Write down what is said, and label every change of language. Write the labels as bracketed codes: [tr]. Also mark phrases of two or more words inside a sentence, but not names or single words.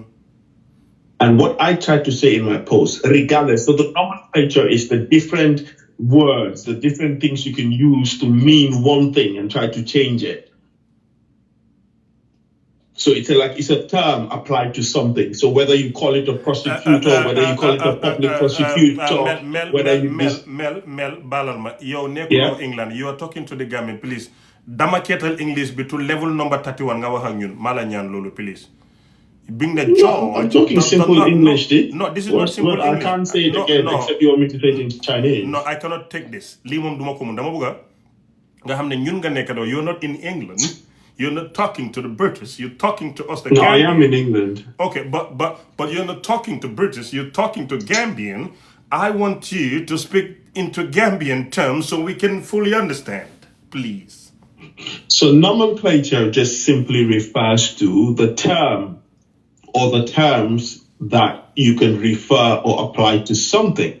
[en] And what I tried to say in my post, regardless, so the nomenclature is the different words, the different things you can use to mean one thing and try to change it. So it's a term applied to something. So whether you call it a prosecutor, whether you call it a public prosecutor, [wo] Mel, balal ma yow nekkuloo England. [en] You are talking to the Gambian, please. [wo] Dama ketal English bi [en] to level number 31 [wo] nga wax ak ñun. Mala ñaan loolu, [en] please. I'm talking simple English, dude. No, this is not simple English. I can't say it again except you want me to say it in Chinese. No, I cannot take this. [wo] Lii moom duma ko mun. Dama bëgga nga xam ne ñun nga nekk doo. [en] You're not in England. You're not talking to the British. You're talking to us, the Gambian. I am in England. Okay, but you're not talking to British. You're talking to Gambian. I want you to speak into Gambian terms so we can fully understand, please. So nomenclature just simply refers to the term or the terms that you can refer or apply to something.